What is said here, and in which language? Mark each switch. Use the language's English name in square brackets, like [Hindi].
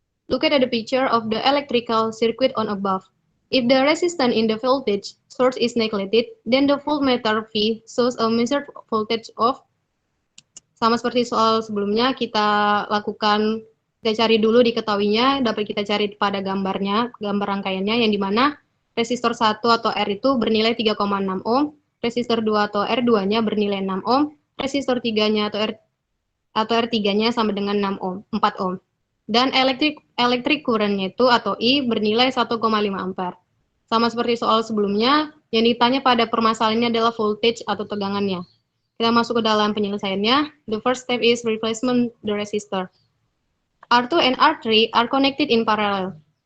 [English] Look at the picture of the electrical circuit on above. If the resistance in the voltage source is neglected, then the voltmeter V shows a measured voltage of. [Indonesian] Sama seperti soal sebelumnya, kita cari dulu diketahuinya, dapat kita cari pada gambar rangkaiannya, yang dimana resistor 1 atau R itu bernilai 3,6 ohm, resistor 2 atau R2-nya bernilai 6 ohm, resistor 3-nya atau R3-nya sama dengan 4 ohm. Dan electric current-nya itu atau I bernilai 1,5 ampere. Sama seperti soal sebelumnya, yang ditanya pada permasalahannya adalah voltage atau tegangannya. Kita masuk ke dalam penyelesaiannya. [English] The first step is replacement the resistor. R2 and R3 are connected in parallel.